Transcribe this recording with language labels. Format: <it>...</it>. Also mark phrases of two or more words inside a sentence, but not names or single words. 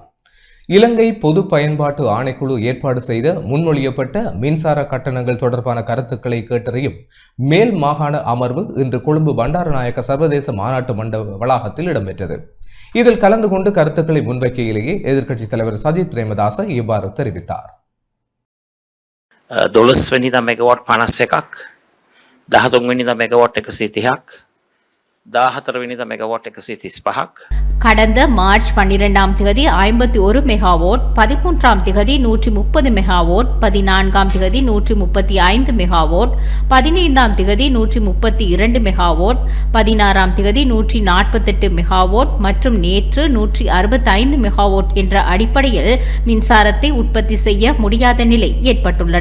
<ta>இலங்கை பொது பயன்பாட்டு ஆணைக்குழு ஏற்பாடு செய்த முன்மொழியப்பட்ட மின்சார கட்டணங்கள் தொடர்பான கருத்துக்களை கேட்டறியும் மேல் மாகாண அமர்வு இன்று கொழும்பு பண்டாரநாயக்க சர்வதேச மாநாட்டு மண்டப வளாகத்தில் இடம்பெற்றது. இதில் கலந்து கொண்டு கருத்துக்களை முன்வைக்கையிலேயே எதிர்க்கட்சித் தலைவர் சஜித் பிரேமதாச இவ்வாறு தெரிவித்தார்.</ta> <si>12 වෙනිදා මෙගාවට් 51ක්, 13 වෙනිදා මෙගාවට් 130ක්, 14 වෙනිදා මෙගාවට් 135ක්.</si> <ta>கடந்த மார்ச் 12ஆம் தேதி 51 மெகாவாட், 13ஆம் தேதி 130 மெகாவாட், 14ஆம் தேதி 135 மெகாவாட், 15ஆம் தேதி 132 மெகாவாட், 16ஆம் தேதி 148 மெகாவாட் மற்றும் நேற்று 165 மெகாவாட் என்ற அடிப்படையில் மின்சாரத்தை உற்பத்தி செய்ய முடியாத நிலை ஏற்பட்டுள்ளன.</ta>